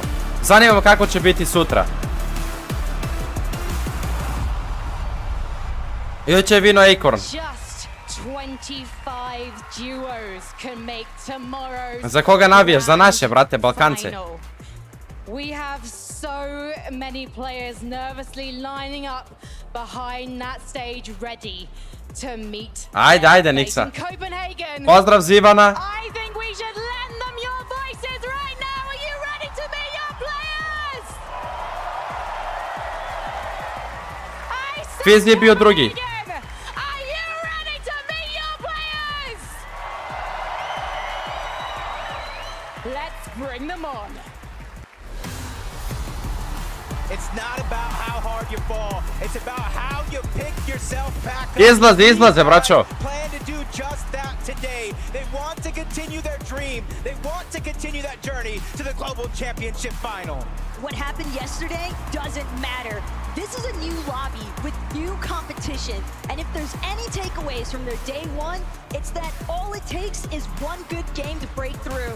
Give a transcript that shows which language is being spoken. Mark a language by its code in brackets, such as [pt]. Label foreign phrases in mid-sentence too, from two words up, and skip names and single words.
[sr] Zanima me kako će biti sutra. Juče je vino Acorn. Za koga navijaš? Za naše, brate, Balkance. [en] We have so many players nervously lining up behind that stage ready to meet. [sr] Ajde, Niksa. Pozdrav Zivana. [en] I think we should lend them your voices right now. Are you ready to meet your players? [sr] Fizz je bio drugi. [en] Are you ready to meet your players? Let's bring them on. It's not about how hard you fall. It's about how you pick yourself back up. [sr] Izlaze, braćo. [en] Plan to do just that today. They want to continue their dream team. They want to continue that journey to the Global Championship final. What happened yesterday doesn't matter. This is a new lobby with new competition. And if there's any takeaways from their day one, it's that all it takes is one good game to break through.